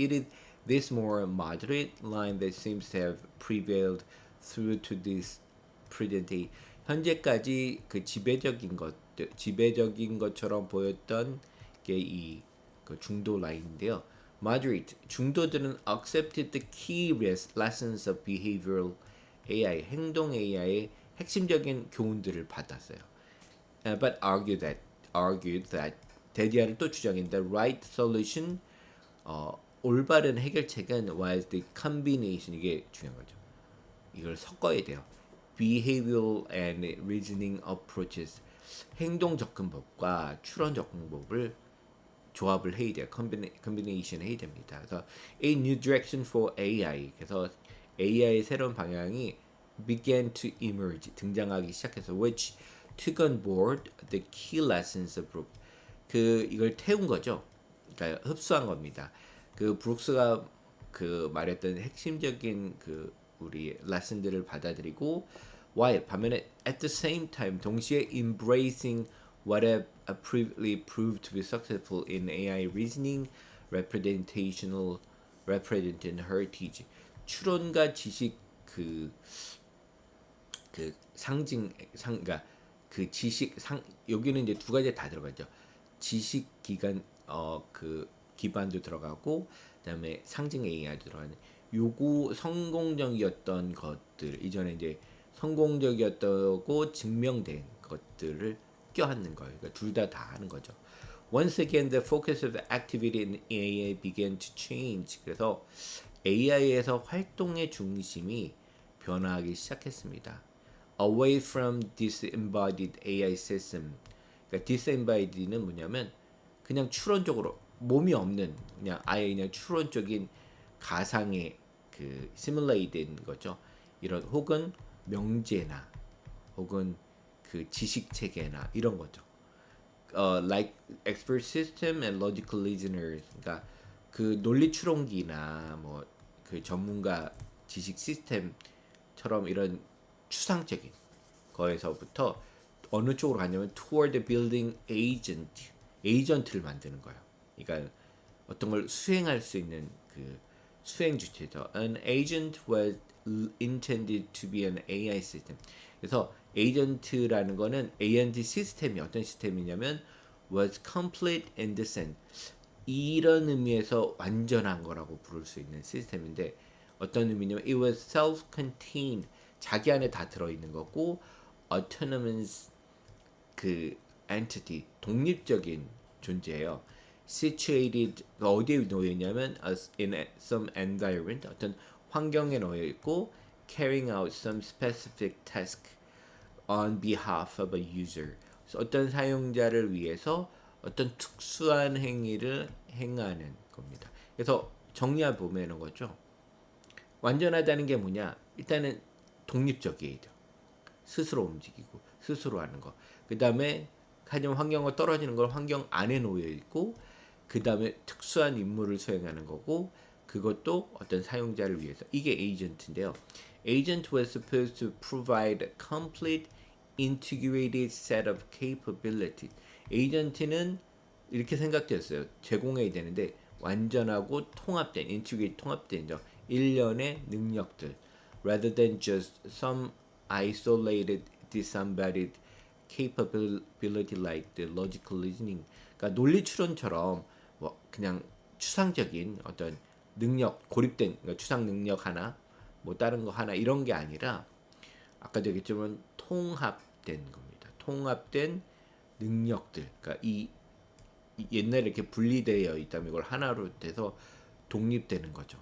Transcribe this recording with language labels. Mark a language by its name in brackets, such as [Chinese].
[English] It is this more moderate line that seems to have prevailed through to this present day. [Korean] 현재까지 그 지배적인 것처럼 보였던 게 이 그 중도 라인인데요. [English] Moderate, [Korean] 중도들은 [English] accepted the key lessons of behavioral AI, [Korean] 행동 AI의 핵심적인 교훈들을 받았어요. [English] But argued that [Korean] 데디아는 또 주장했는데 [English] right solution, [Korean] 올바른 해결책은 [English] was the combination, [Korean] 이게 중요한 거죠. 이걸 섞어야 돼요. [English] behavioral and reasoning approaches, [Korean] 행동 접근법과 추론 접근법을 조합을 해야 돼요. combination 해야 됩니다. [English] 그래서 a new direction for AI, [Korean] 그래서 AI의 새로운 방향이 [English] began to emerge, [Korean] 등장하기 시작해서 [English] which took on board the key lessons of Brooks. [Korean] 이걸 태운 거죠. 그러니까 흡수한 겁니다. 그 브룩스가 그 말했던 핵심적인 그 우리 레슨들을 받아들이고 [English] while [Korean] 반면에 [English] at the same time [Korean] 동시에 [English] embracing what have previously proved to be successful in AI reasoning, representational heritage. [Korean] 추론과 지식 그러니까 그 지식 여기는 이제 두 가지 다 들어가죠. 지식 기간 그 기반도 들어가고 그다음에 상징 AI도 들어가는 요거 성공적이었던 것들, 이전에 이제 성공적이었다고 증명된 것들을 껴안는 거예요. 그러니까 둘 다 하는 거죠. [English] Once again, the focus of activity in AI began to change. [Korean] 그래서 AI에서 활동의 중심이 변화하기 시작했습니다. [English] Away from disembodied AI system. [Korean] 그러니까 disembodied는 뭐냐면 그냥 추론적으로 몸이 없는 그냥 아예 그냥 추론적인 가상의 그 시뮬레이트된 거죠. 이런 혹은 명제나 혹은 그 지식 체계나 이런 거죠. [English] Like expert system and logical listeners. [Korean] 그러니까 그 논리 추론기나 뭐 그 전문가 지식 시스템처럼 이런 추상적인 거에서부터 어느 쪽으로 가냐면 [English] toward building agent, [Korean] 에이전트를 만드는 거예요. 그러니까 어떤 걸 수행할 수 있는 그 수행 주체죠. [English] An agent was intended to be an AI system. [Korean] 그래서 에이전트라는 거는 에이전트 시스템이 어떤 시스템이냐면 [English] was complete in the sense, [Korean] 이런 의미에서 완전한 거라고 부를 수 있는 시스템인데 어떤 의미냐면 [English] it was self-contained, [Korean] 자기 안에 다 들어있는 거고 autonomous 그 entity, 독립적인 존재예요. [English] situated, [Korean] 어디에 놓여 있냐면 [English] in some environment, [Korean] 어떤 환경에 놓여 있고 [English] carrying out some specific task on behalf of a user. [Korean] 어떤 사용자를 위해서 어떤 특수한 행위를 행하는 겁니다. 그래서 정리해 보면 거죠. 완전하다는 게 뭐냐? 일단은 독립적이에요. 스스로 움직이고 스스로 하는 거. 그 다음에 하지만 환경과 떨어지는 걸 환경 안에 놓여 있고, 그 다음에 특수한 임무를 수행하는 거고, 그것도 어떤 사용자를 위해서. 이게 에이전트인데요. [English] agent was supposed to provide a complete integrated set of capabilities. [Korean] 에이전트는 이렇게 생각됐어요. 제공해야 되는데 완전하고 통합된, integrated 통합된 일련의 능력들. [English] Rather than just some isolated, disembodied capability like the logical reasoning. [Korean] 그러니까 논리 추론처럼 뭐 그냥 추상적인 어떤 능력, 고립된 그러니까 추상 능력 하나, 뭐 다른 거 하나 이런 게 아니라 아까도 얘기했지만 통합된 겁니다. 통합된 능력들. 그러니까 이 옛날에 이렇게 분리되어 있다면 이걸 하나로 돼서 독립되는 거죠.